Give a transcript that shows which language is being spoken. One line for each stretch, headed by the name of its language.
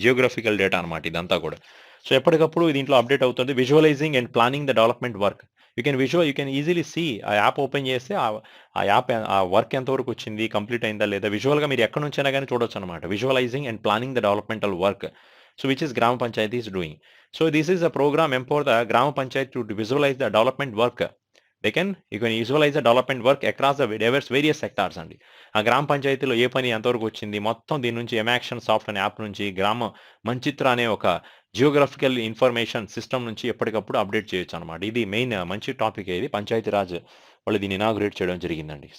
Telugu: Geographical data అనమాట ఇదంతా కూడా. సో ఎప్పటికప్పుడు దీంట్లో అప్డేట్ అవుతుంది.
English: Visualizing and planning the development work. You can easily see
Telugu: ఆ యాప్ ఓపెన్ చేస్తే ఆ యాప్ ఆ వర్క్ ఎంతవరకు వచ్చింది? కంప్లీట్ అయిందా? లేదా? విజువల్‌గా మీరు ఎక్కడి నుంచైనా గాని చూడొచ్చనమాట.
English: Visualizing and planning the developmental work. So which is Grama Panchayati is doing. So this is a program empower the Grama Panchayat to visualize the development work. You can visualize the development work across the various sectors అండి.
Telugu: ఆ గ్రామ పంచాయతీలో ఏ పని ఎంతవరకు వచ్చింది మొత్తం దీని నుంచి ఎమాక్షన్ సాఫ్ట్ అనే యాప్ నుంచి గ్రామ మంచిత్ర అనే ఒక జియోగ్రఫికల్ ఇన్ఫర్మేషన్ సిస్టమ్ నుంచి ఎప్పటికప్పుడు అప్డేట్ చేయొచ్చు అనమాట. ఇది మెయిన్ మంచి టాపిక్. ఇది పంచాయతీరాజ్ వాళ్ళు దీన్ని ఇనాగ్రేట్ చేయడం జరిగిందండి.